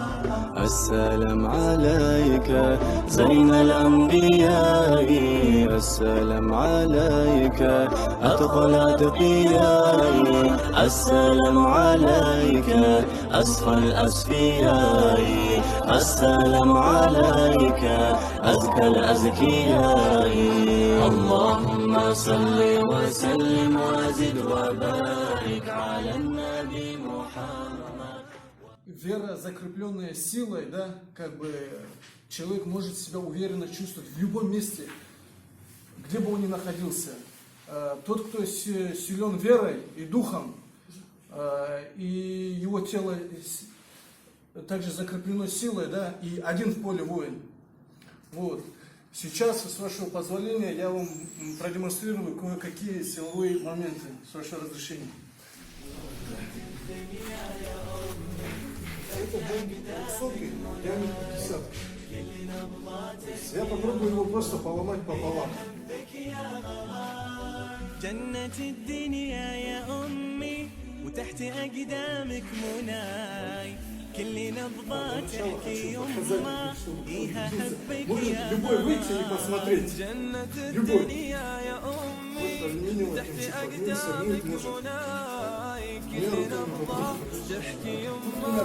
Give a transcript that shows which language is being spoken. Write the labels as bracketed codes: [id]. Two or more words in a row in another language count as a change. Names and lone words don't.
[ar] السلام عليك زين الأنبياء، السلام عليك أدخل أتقياء، السلام عليك أصفى الأصفياء، السلام عليك أزكى الأزكياء. اللهم صل وسلم وزد وبارك على النبي محمد. [ru] Вера, закрепленная силой, да, как бы человек может себя уверенно чувствовать в любом месте, где бы он ни находился. Тот, кто силен верой и духом, и его тело также закреплено силой, да, и один в поле воин. Вот. Сейчас, с вашего позволения, я вам продемонстрирую кое-какие силовые моменты, с вашего разрешения. Это высокий, диаметр 50. Я попробую его просто поломать пополам. [ar] جنة الدنيا يا أمي وتحت أقدامك مناي كل نبضة تحكي يما إيها حبك يا جنة الدنيا يا أمي تحت أقدامك مناي كل نبضة تحكي يما